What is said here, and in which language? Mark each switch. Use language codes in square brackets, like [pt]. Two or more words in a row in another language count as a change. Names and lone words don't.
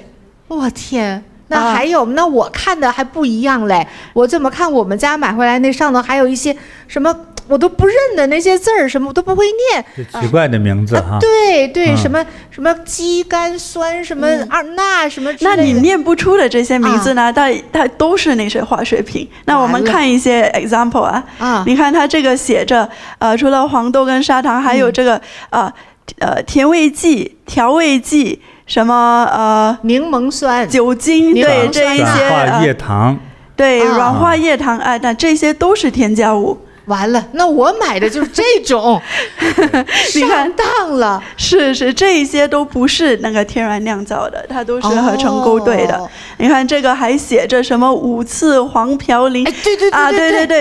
[zh] 我天，那還有那我看的還不一樣嘞。我怎麼看我們家買回來那上頭還有一些什麼我都不認得那些字兒，什麼我都不會念，奇怪的名字哈。对对，什麼什麼肌酐酸，什麼鈉什麼之類的。那你念不出的這些名字呢？它都是那些化學品。那我們看一些 example 啊，你看它這個寫着除了黃豆跟砂糖，還有這個甜味劑、調味劑，什麼檸檬酸、酒精，對這一些軟化液糖，對軟化液糖，哎，那這些都是添加物。完了，那我買的就是這種，你看上當了。是，這一些都不是那個天然釀造的，它都是合成勾兑的。你看這個還寫着什麼5次黃嘌呤，哎，對，